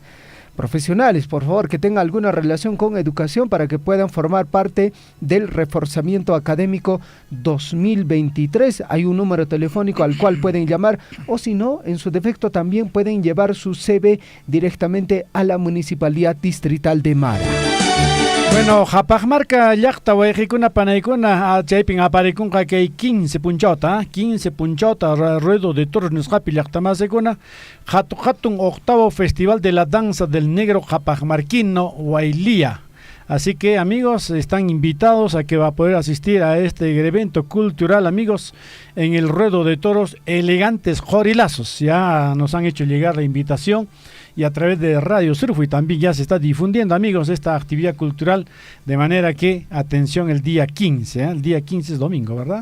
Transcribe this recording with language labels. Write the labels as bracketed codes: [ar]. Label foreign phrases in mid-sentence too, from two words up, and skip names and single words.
[es] Profesionales, por favor, que tengan alguna relación con educación para que puedan formar parte del reforzamiento académico 2023. Hay un número telefónico al cual pueden llamar, o si no, en su defecto también pueden llevar su CV directamente a la Municipalidad Distrital de Mara. Bueno, [qu] Japagmarca llaqta wayqikuna panaykuna chaypin aparikunqa kay 15 punchota [es] ruedo de toros [qu] nisqapi llaqtamasikuna hatun [es] octavo festival de la danza del negro japagmarquino [qu] Huaylía. [es] Así que amigos, están invitados a que va a poder asistir a este evento cultural, amigos, en el ruedo de toros Elegantes Jorilazos. Ya nos han hecho llegar la invitación y a través de Radio Surfui también ya se está difundiendo, amigos, esta actividad cultural, de manera que, atención, el día 15, el día 15 es domingo, ¿verdad?